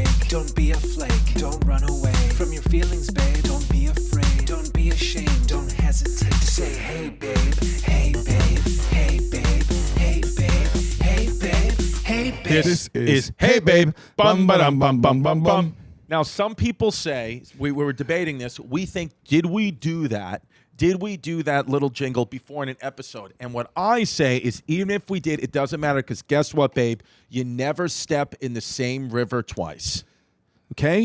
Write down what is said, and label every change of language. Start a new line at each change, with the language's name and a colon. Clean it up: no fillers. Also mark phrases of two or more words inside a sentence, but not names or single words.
English: Don't be a flake. Don't run away from your feelings, babe. Don't be afraid. Don't be ashamed. Don't hesitate to say, hey, babe. Hey, babe. Hey, babe. Hey, babe. Hey, babe. Hey, babe. This is Hey Babe. Bum ba dum bum bum bum bum. Now, some people say, we were debating this, we think, did we do that? Did we do that little jingle before in an episode? And what I say is, even if we did, it doesn't matter, because guess what, babe? You never step in the same river twice. Okay?